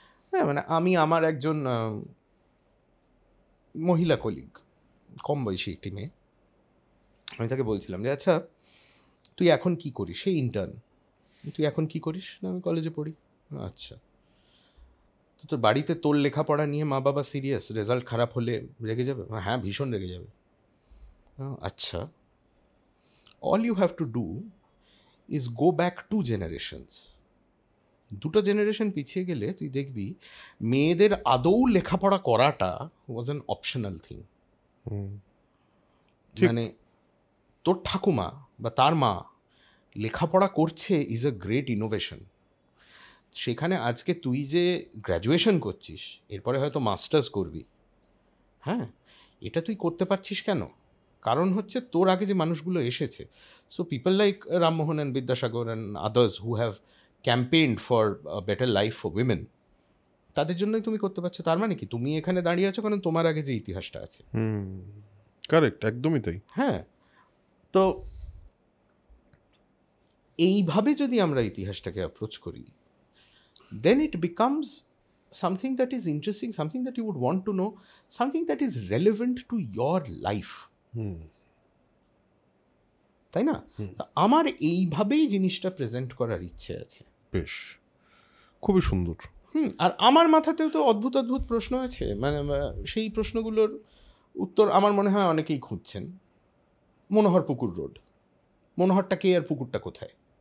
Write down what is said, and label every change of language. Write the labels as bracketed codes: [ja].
[bn] হ্যাঁ, মানে আমি আমার একজন মহিলা কলিগ, কম বয়সী একটি মেয়ে, আমি তাকে বলছিলাম যে আচ্ছা তুই এখন কি করিস? সেই ইন্টার্ন, তুই এখন কি করিস? না আমি কলেজে পড়ি। আচ্ছা, তো তোর বাড়িতে তোর লেখাপড়া নিয়ে মা বাবা সিরিয়াস? রেজাল্ট খারাপ হলে রেগে যাবে? হ্যাঁ, ভীষণ রেগে যাবে। [en] আচ্ছা, all you have to do is go back 2 generations. [bn] 2 generation পিছিয়ে গেলে তুই দেখবি মেয়েদের আদৌ লেখাপড়া করাটা [en] Was an optional thing. [bn] মানে তোর ঠাকুমা বা তার মা লেখাপড়া করছে [en] Is a great innovation. [bn] সেখানে আজকে তুই যে গ্র্যাজুয়েশন করছিস, এরপরে হয়তো মাস্টার্স করবি, হ্যাঁ, এটা তুই করতে পারছিস কেন? কারণ হচ্ছে তোর আগে যে মানুষগুলো এসেছে, [en] so people like Rammohan and Vidyasagar and others who have campaigned for better life for women, [bn] তাদের জন্যই তুমি করতে পারছো। তার মানে কি তুমি এখানে দাঁড়িয়ে আছো কারণ তোমার আগে যে ইতিহাসটা আছে। কারেক্ট, একদমই তাই। হ্যাঁ, তো এইভাবে যদি আমরা ইতিহাসটাকে অ্যাপ্রোচ করি, [en] then it becomes something that is interesting, something that you would want to know, something that is relevant to your life. [bn] তাই না? আমার এইভাবেই জিনিসটা প্রেজেন্ট করার ইচ্ছে আছে। বেশ, খুবই সুন্দর। আর আমার মাথাতেও তো অদ্ভুত অদ্ভুত প্রশ্ন আছে, মানে সেই প্রশ্নগুলোর উত্তর আমার মনে হয় অনেকেই খুঁজছেন। মনোহর পুকুর রোড, মনোহরটা কে আর পুকুরটা কোথায়?